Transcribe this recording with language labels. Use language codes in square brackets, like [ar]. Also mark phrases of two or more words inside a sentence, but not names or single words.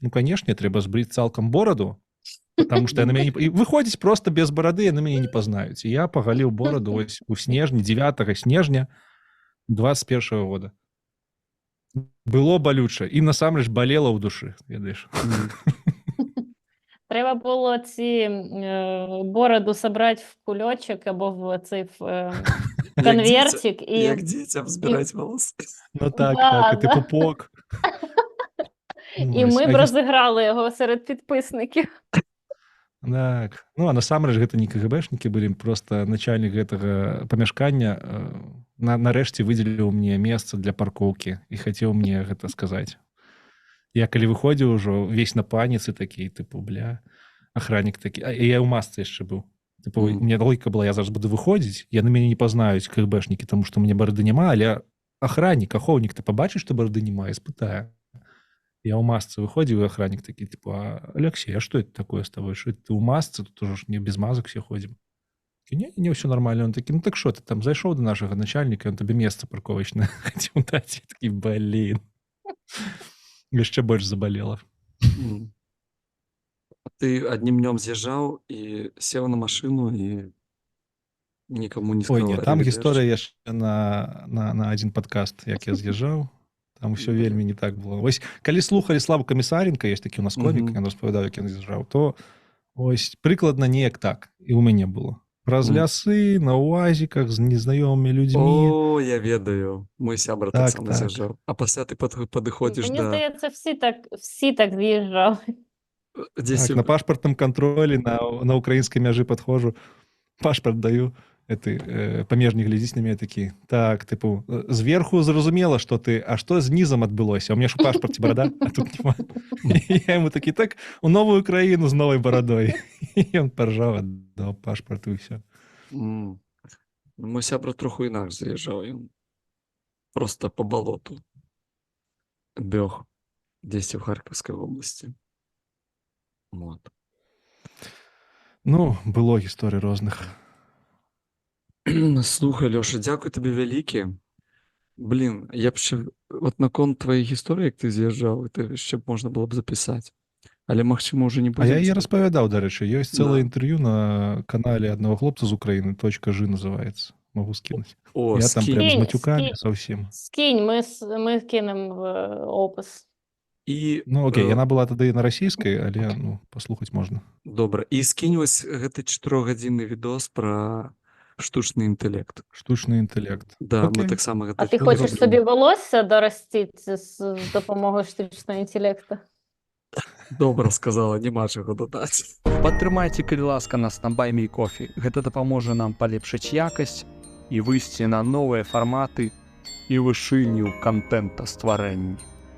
[be] Ну, канешне, трэба збрыць цалкам бораду, потому што яны мяне і выходзіць проста без барады, яны мяне не пазнаюць. І я пагаліў бораду вось у снежні, 9 снежня 21-го года. Было балюча і насамрэч балела ў душы, ведаеш. Мгм. [uk] Треба було ці бороду собрати в кульочок або в цей конвертик [be] Як і дзецям збіраць валасы. [uk] Ну так, Да, і ти да. пупок. і ми б розіграли його серед підписників. Так. [be] Ну, а насамрэч гэта не КГБшнікі былі, просто начальнік гэтага памяшкання нарэшце выдзеліў мне месца для паркоўкі і хацеў мне гэта сказаць. Я калі выходзіў ужо увесь на паніцы такі, тыпу, бля, охраннік такі, а я ў масцы яшчэ быў. Тыпу, мне логіка была, я зараз буду выходзіць, яны мяне не пазнаюць, КГБшнікі, таму што мне барады няма, але охраннік, ахоўнік, ты пабачыш, што барады няма, я спытаю. Я ў масцы выходзіў, і охраннік такі, типу, [ru] Алексей, а что это такое с тобой? Что это ты [be] ў масцы? [ru] Тут уже не без мазок все ходим. Не, все нормально. [be] Он такі, ну так что ты там зайшоў до нашага начальника, он табе месца парковачнае хацеў даць. Я такі, блин. Яшчэ больш забалела. Ты аднім днём з'язджаў і сеў на машыну і нікому не сказаў. Ой, не, там гісторыя яшчэ на адзін падкаст, як я з'язджаў. Там все вельмі не так было. Вось, калі слухалі Славу Камісаренка, ёсць такі у нас комік, ён распавядаў, як ён з'язджаў, то ось прыкладна неяк так і ў мяне было. Праз лясы, на уазіках, з незнаёмымі людзьмі. О, я ведаю. Мой сябра Так, таксама з'язджаў. А пасля ты падыходзіш [uk] Мені [be] да... [uk] здається, всі так з'їжджали. [be] Так, на пашпартным кантролі на украінскай мяжы падходжу, пашпарт даю, памежнік глядзіць на мяне такі, так, тыпу, зверху зразумела, што ты, а што знізам адбылося? У мяне ж у пашпарце барада, а тут няма. Я яму такі, так, у новую краіну з новай барадой. І ён паржаў, аддаў пашпарт і ўсё. Мой сябра троху інакш заязджаў, ён просто по балоту бег дзесьці ў Харкаўскай вобласці. Вот. Ну, было гісторый розных. Слухай, Лёша, дзякуй табе вялікі. Блин, я б ще, от наконт твоей гісторыі, як ты з'язджаў, это ще б можна было б запісаць. Але, магчыма, уже не будзе. А я распавядаў, дарэчы, ёсць цэлае інтэрв'ю на канале аднаго хлопца з Украіны, .жы называецца. [ru] Могу скинуть. О, я там прям з матюками совсем. [uk] Скинь, мы кинем в опис. І, ну, окей, [be] яна была тады на расійскай, але ну, паслухаць можна. Добра. І скінь вось гэты 4-гадзінны відос пра штучны інтэлект. Штучны інтэлект. [uk] Да, окей. [be] мы таксама гэта... [uk] А ти хочеш собі волосся доростити з допомогою штучного інтелекту? [be] Добра сказала, няма чаго дадаць. Падтрымайце, калі ласка, нас на Buy Me Coffee. Гэта дапаможа нам палепшыць якасць і выйсці на новыя фарматы і вышыню кантэнта стварэння.